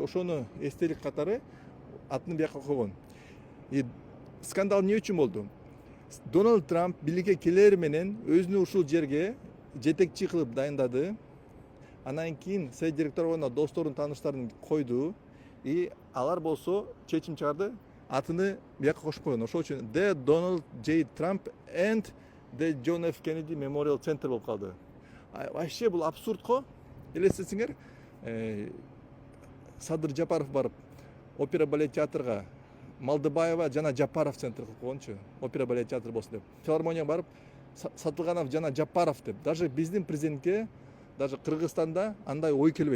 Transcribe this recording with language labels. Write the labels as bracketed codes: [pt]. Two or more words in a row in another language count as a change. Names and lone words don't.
[ky] Ошону эстелик катары атын бияка койгон. И скандал эмне үчүн болду? Дональд Трамп бийликке келер менен өзүнү ушул жерге жетекчи кылып дайындады. Анан кийин совет директоруна досторун, тааныштарын койду. И алар болсо чечим чыгарды, атыны бияка кошуп койгон. Ошол үчүн The Donald J. Trump and The John F. Kennedy Memorial Center болуп калды. Вообще бул абсурд го. Элестетсеңер, Садыр Жапаров барып опера балет театрга Малдыбаева жана Жапаров центр кылып койгончу, опера балет театр болсун деп. Филармонияга барып Сатылганов жана Жапаров деп. Даже биздин президентке, даже Кыргызстанда андай ой келбейт.